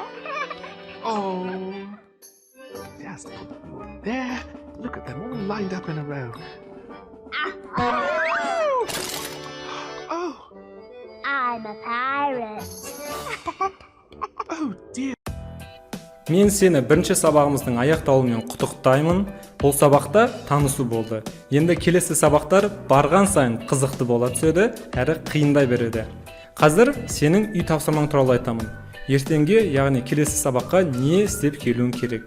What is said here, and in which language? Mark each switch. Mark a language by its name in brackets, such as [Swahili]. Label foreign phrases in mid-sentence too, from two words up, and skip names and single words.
[English] Oh, just put them there. Look at them all lined up in a row. Oh, I'm a pirate. Oh dear. [Kazakh] Мен сені бірінші сабағымыздың аяқталуымен құттықтаймын. Бұл сабақта танысу болды. Енді келесі сабақтар барған сайын қызықты бола түседі, әрі қиындай береді. Қазір сенің үй тапсырмаң туралы айтамын. Ертеңге, яғни келесі сабаққа не істеп келуің керек?